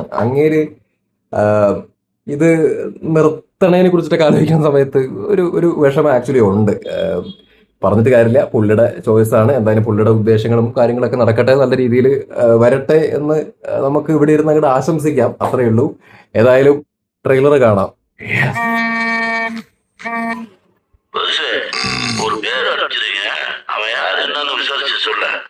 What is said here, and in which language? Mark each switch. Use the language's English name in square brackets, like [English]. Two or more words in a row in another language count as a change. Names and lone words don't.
[Malayalam] അങ്ങേര് ഇത് നിർത്തണേനെ കുറിച്ചിട്ടൊക്കെ ആലോചിക്കുന്ന സമയത്ത് ഒരു വിഷമം ആക്ച്വലി ഉണ്ട്. പറഞ്ഞിട്ട് കാര്യമില്ല, പുള്ളിയുടെ ചോയ്സാണ്. എന്തായാലും പുള്ളിയുടെ ഉദ്ദേശങ്ങളും കാര്യങ്ങളൊക്കെ നടക്കട്ടെ, നല്ല രീതിയിൽ വരട്ടെ എന്ന് നമുക്ക് ഇവിടെ ഇരുന്ന് അങ്ങോട്ട് ആശംസിക്കാം. അത്രയേ ഉള്ളൂ. ഏതായാലും ട്രെയിലർ കാണാം. [Tamil] ஒரு பேர் அடிச்சிருங்க, அவன் யார் என்னன்னு விசாரிச்சு சொல்ல.